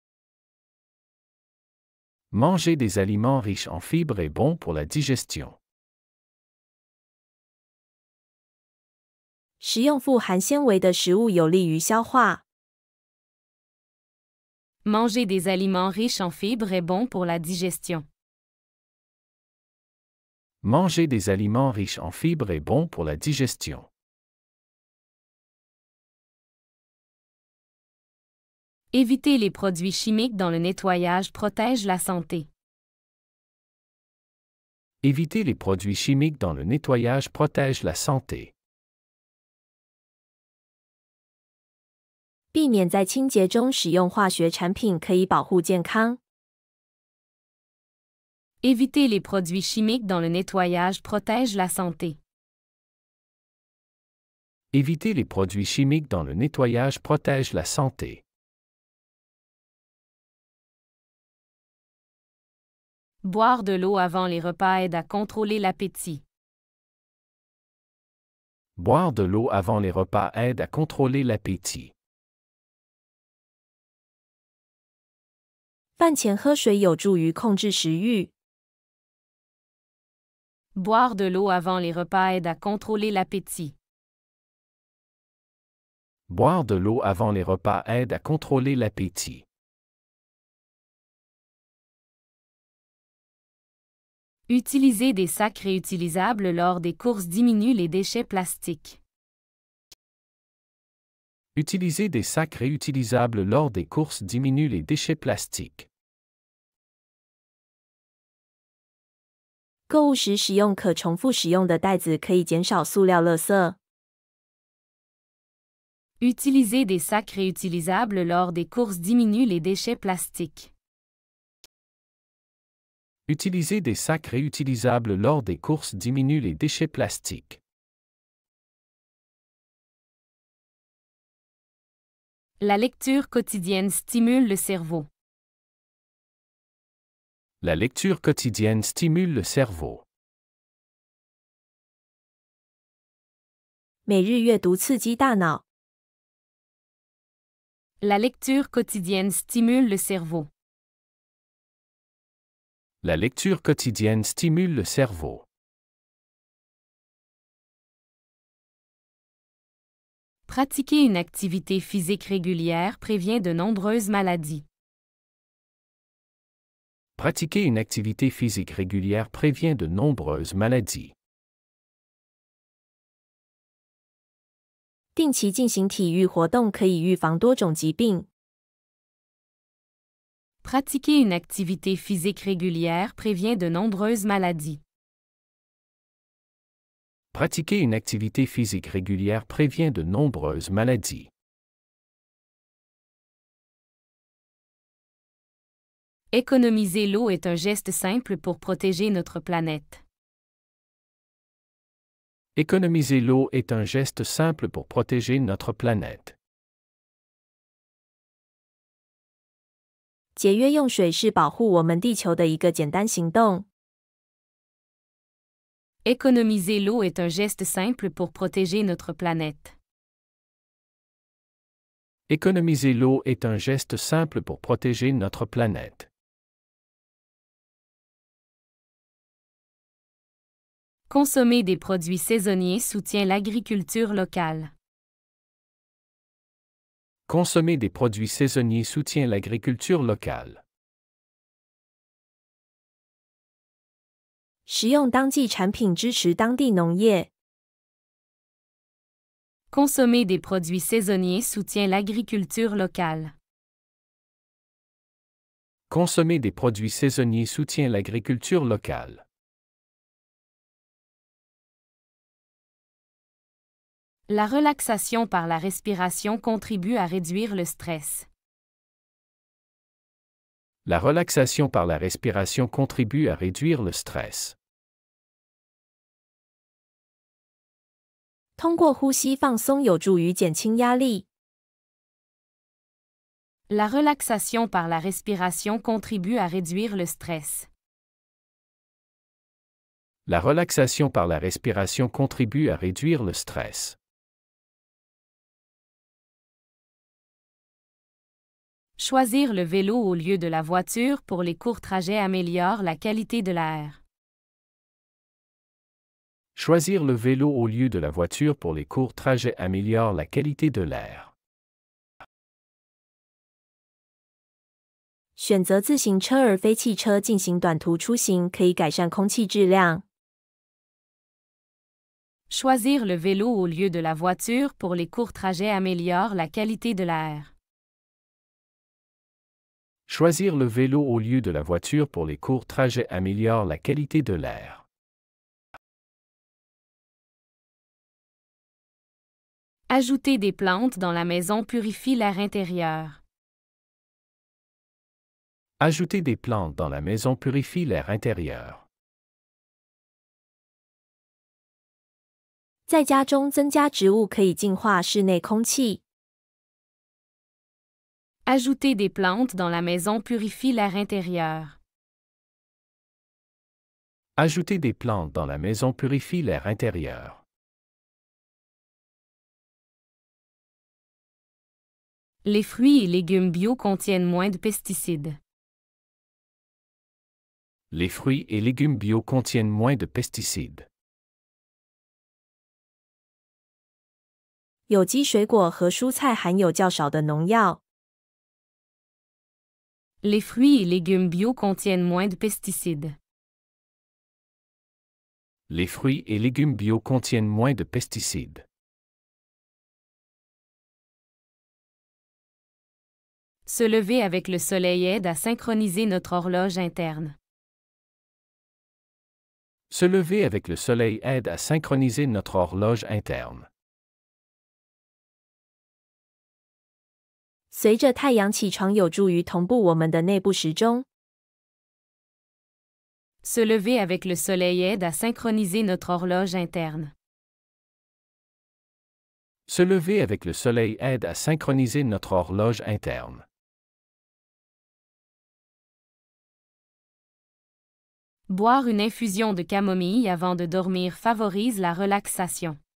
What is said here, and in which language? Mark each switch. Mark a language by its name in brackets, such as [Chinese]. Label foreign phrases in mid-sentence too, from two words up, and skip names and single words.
[French] Manger des aliments riches en fibres est bon pour la digestion. [Chinese] 食用富含纤维的食物有利于消化。 [French] Manger des aliments riches en fibres est bon pour la digestion. Manger des aliments riches en fibres est bon pour la digestion. Éviter les produits chimiques dans le nettoyage protège la santé. Éviter les produits chimiques dans le nettoyage protège la santé. [Chinese] 避免在清洁中使用化学产品可以保护健康。 [French] Éviter les produits chimiques dans le nettoyage protège la santé. Éviter les produits chimiques dans le nettoyage protège la santé. Boire de l'eau avant les repas aide à contrôler l'appétit. Boire de l'eau avant les repas aide à contrôler l'appétit. [Chinese] 饭前喝水有助于控制食欲。 [French] Boire de l'eau avant les repas aide à contrôler l'appétit. Boire de l'eau avant les repas aide à contrôler l'appétit. Utiliser des sacs réutilisables lors des courses diminue les déchets plastiques. Utiliser des sacs réutilisables lors des courses diminue les déchets plastiques. [Chinese] 购物时使用可重复使用的袋子可以减少塑料垃圾。 [French] Utiliser des sacs réutilisables lors des courses diminue les déchets plastiques. Utiliser des sacs réutilisables lors des courses diminue les déchets plastiques. La lecture quotidienne stimule le cerveau. La lecture quotidienne stimule le cerveau. [Chinese] 每日阅读刺激大脑。 [French] La lecture quotidienne stimule le cerveau. La lecture quotidienne stimule le cerveau. Pratiquer une activité physique régulière prévient de nombreuses maladies. Pratiquer une activité physique régulière prévient de nombreuses maladies. [Chinese] 定期进行体育活动可以预防多种疾病。 [French] Pratiquer une activité physique régulière prévient de nombreuses maladies. Pratiquer une activité physique régulière prévient de nombreuses maladies. Économiser l'eau est un geste simple pour protéger notre planète. Économiser l'eau est un geste simple pour protéger notre planète. [Chinese] 节约用水是保护我们地球的一个简单行动。 [French] Économiser l'eau est un geste simple pour protéger notre planète. Économiser l'eau est un geste simple pour protéger notre planète. Consommer des produits saisonniers soutient l'agriculture locale. Consommer des produits saisonniers soutient l'agriculture locale. [Chinese] 食用当季产品支持当地农业。 [French] Consommer des produits saisonniers soutient l'agriculture locale. Consommer des produits saisonniers soutient l'agriculture locale. La relaxation par la respiration contribue à réduire le stress. La relaxation par la respiration contribue à réduire le stress. [Chinese] 通过呼吸放松有助于减轻压力。 [French] La relaxation par la respiration contribue à réduire le stress. La relaxation par la respiration contribue à réduire le stress. Choisir le vélo au lieu de la voiture pour les courts trajets améliore la qualité de l'air. Choisir le vélo au lieu de la voiture pour les courts trajets améliore la qualité de l'air. [Chinese] 选择自行车而非汽车进行短途出行可以改善空气质量。 [French] Choisir le vélo au lieu de la voiture pour les courts trajets améliore la qualité de l'air. Choisir le vélo au lieu de la voiture pour les courts trajets améliore la qualité de l'air. Ajouter des plantes dans la maison purifie l'air intérieur. Ajouter des plantes dans la maison purifie l'air intérieur. [Chinese] 在家中增加植物可以净化室内空气。 [French] Ajouter des plantes dans la maison purifie l'air intérieur. Ajouter des plantes dans la maison purifie l'air intérieur. Les fruits et légumes bio contiennent moins de pesticides. Les fruits et légumes bio contiennent moins de pesticides. [Chinese] 有机水果和蔬菜含有较少的农药。 [French] Les fruits et légumes bio contiennent moins de pesticides. Les fruits et légumes bio contiennent moins de pesticides. Se lever avec le soleil aide à synchroniser notre horloge interne. Se lever avec le soleil aide à synchroniser notre horloge interne. [Chinese] 随着太阳起床有助于同步我们的内部时钟。 [French] Se lever avec le soleil aide à synchroniser notre horloge interne. Se lever avec le soleil aide à synchroniser notre horloge interne. Boire une infusion de camomille avant de dormir favorise la relaxation.